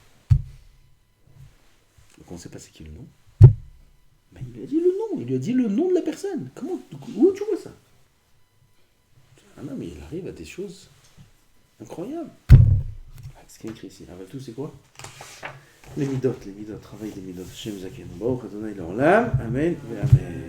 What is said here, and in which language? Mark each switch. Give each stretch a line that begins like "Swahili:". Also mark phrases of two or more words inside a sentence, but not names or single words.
French: Donc on ne sait pas c'est qui le nom. Mais il lui a dit le nom. Il lui a dit le nom de la personne. Où tu vois ça? Ah non, mais il arrive à des choses incroyables. Ce qui est écrit ici. Avant tout, c'est quoi? Les midot, travail des midot.
Hebrew: שם זקן. ברוך אדוני לעולם. אמן et Amen.